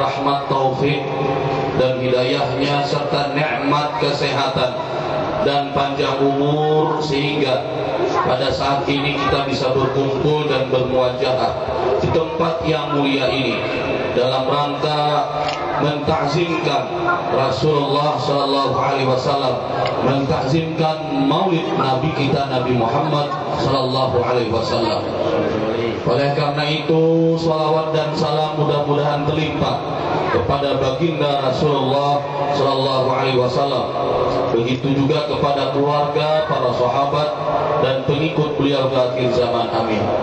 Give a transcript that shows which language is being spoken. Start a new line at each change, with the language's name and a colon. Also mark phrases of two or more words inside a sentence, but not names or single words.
Indonesian: rahmat, taufik dan hidayahnya serta nikmat kesehatan dan panjang umur sehingga pada saat ini kita bisa berkumpul dan bermuajahah di tempat yang mulia ini dalam rangka mentakzimkan Rasulullah
Arabic: sallallahu alaihi wasallam,
Indonesian: mentakzimkan maulid Nabi kita Nabi Muhammad
Arabic: sallallahu alaihi wasallam.
Indonesian: Oleh karena itu, salawat dan salam mudah-mudahan terlimpah kepada baginda Rasulullah
Arabic: sallallahu alaihi wasallam.
Indonesian: Begitu juga kepada keluarga, para sahabat dan pengikut beliau ke akhir zaman. Amin.